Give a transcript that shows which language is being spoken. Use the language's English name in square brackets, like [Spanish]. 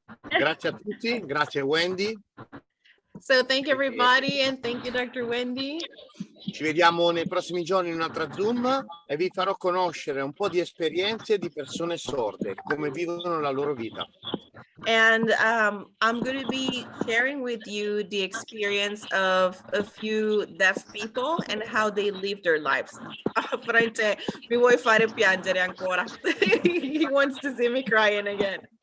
[Italian] Grazie a tutti, grazie Wendy. [English] So thank you everybody and thank you Dr. Wendy. [Italian] Ci vediamo nei prossimi giorni in un'altra Zoom e vi farò conoscere un po' di esperienze di persone sorde, come vivono la loro vita. [English] And I'm going to be sharing with you the experience of a few deaf people and how they live their lives. [Italian] France, mi vuoi fare piangere ancora? [English] He wants to see me crying again.